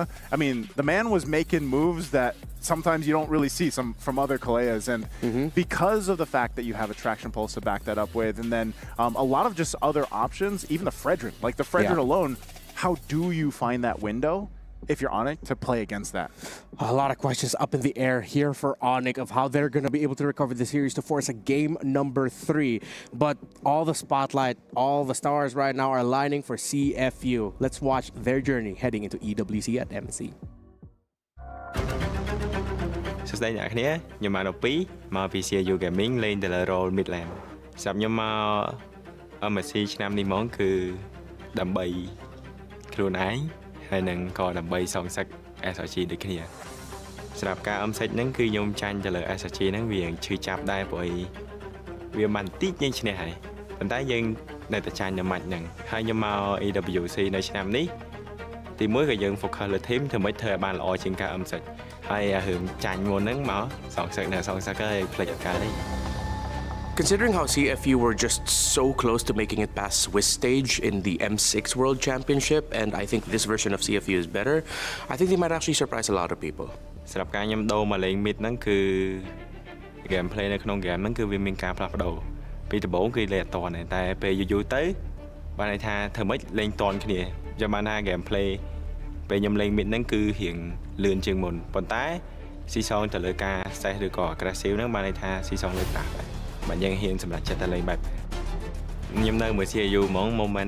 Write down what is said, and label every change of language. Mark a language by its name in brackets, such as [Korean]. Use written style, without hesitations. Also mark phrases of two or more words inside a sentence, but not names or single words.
[English] I mean, the man was making moves that sometimes you don't really see from other Kaleas, and because of the fact that you have a traction pulse to back that up with, and then a lot of just other options, even the Fredrin, like the Fredrin alone, how do you find that window if you're Onic to play against that? A lot of questions up in the air here for Onic of how they're going to be able to recover the series to force a game number 3. But all the spotlight, all the stars right now are aligning for CFU. Let's watch their journey heading into EWC at MC. [Khmer] សួស្តីអ្នកគ្នាខ្ញុំមកមកពី CFU Gaming លេងតែលើ [English] role mid lane [Khmer] សម្រាប់ខ្ញុំមក MSC ឆ្នាំនេះហ្មងគឺដើម្បី ខ្លួនឯងហើយនឹងក៏ដើម្បីសងសឹក SRG ដូចគ្នាសម្រាប់ការset ហ្នឹងគឺខ្ញុំចាញ់ទៅលើ SRG ហ្នឹងវាឈឺចាប់ដែរព្រោះវាមិនតិចយើងឈ្នះហើយប៉ុន្តែយើងនៅតែចាញ់នៅម៉ាច់ហ្នឹងហើយខ្ញុំមក EWC នៅឆ្នាំនេះទីមួយក៏យើង focus លើ team ធ្វើម៉េចធ្វើឲ្យបានល្អជាងការset ហើយរឿងចាញ់មុនហ្នឹងមកសងសឹកនៅសងសឹកហើយផ្លេចឱកាសនេះ [English] Considering how CFU were just so close to making it past Swiss stage in the M6 World Championship, and I think this version of CFU is better, I think they might actually surprise a lot of people. [Khmer] សម្រាប់ការខ្ញុំដូរមកលេង mid ហ្នឹងគឺ gameplay នៅក្នុង game ហ្នឹងគឺវាមានការផ្លាស់ប្ដូរពីដំបូងគឺលេងអត់តាន់តែពេលយូរទៅបានន័យថាធ្វើម៉េចលេងតាន់គ្នាចាំបានថា gameplay ពេលខ្ញុំលេង mid ហ្នឹងគឺរៀងលឿនជាង មុនប៉ុន្តែស៊ីសងទៅលើការ set ឬក៏ aggressive ហ្នឹងបានន័យថាស៊ីសងលើតាស់ដែរបាទយើងហ៊ានសម្រាប់ចិត្តតែលេងបែបខ្ញុំនៅមួយ CFU ហ្មង moment